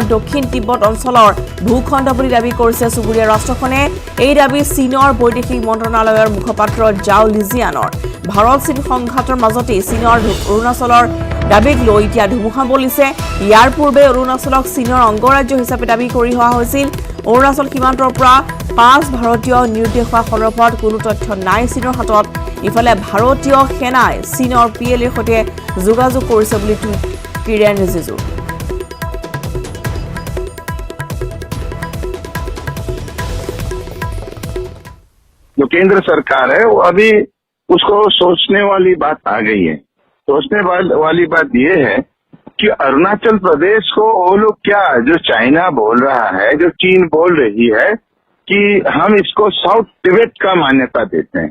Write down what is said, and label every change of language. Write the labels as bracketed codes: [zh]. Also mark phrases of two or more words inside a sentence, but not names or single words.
[as] দক্ষিণ তিব্বত অঞ্চলৰ ভূখণ্ড বুলি দাবী কৰিছে চুবুৰীয়া ৰাষ্ট্ৰখনে এই দাবী চীনৰ বৈদেশিক মন্ত্ৰণালয়ৰ মুখপাত্ৰ জাও লিজিয়ানৰ ভাৰত চীন সংঘাতৰ মাজতে চীনৰ অৰুণাচলৰ দাবীক লৈ এতিয়া ধুমুহা বলিছে ইয়াৰ পূৰ্বে অৰুণাচলক চীনৰ অংগৰাজ্য হিচাপে দাবী কৰি হোৱা হৈছিল অৰুণাচল সীমান্তৰ পৰা 5 ভাৰতীয় নিৰ্দেশ হোৱা সন্দৰ্ভত কোনো তথ্য নাই চীনৰ হাতত ইফালে ভাৰতীয় সেনাই চীনৰ পিএলএৰ সৈতে যোগাযোগ কৰিছে বুলি টুইট কিৰেণ ৰিজিজু [hi] जो केंद्र सरकार है वो अभी उसको सोचने वाली बात आ गई है सोचने वाली बात ये है कि अरुणाचल प्रदेश को वो लोग क्या जो चाइना बोल रहा है जो चीन बोल रही है कि हम इसको साउथ तिब्बत का मान्यता देते हैं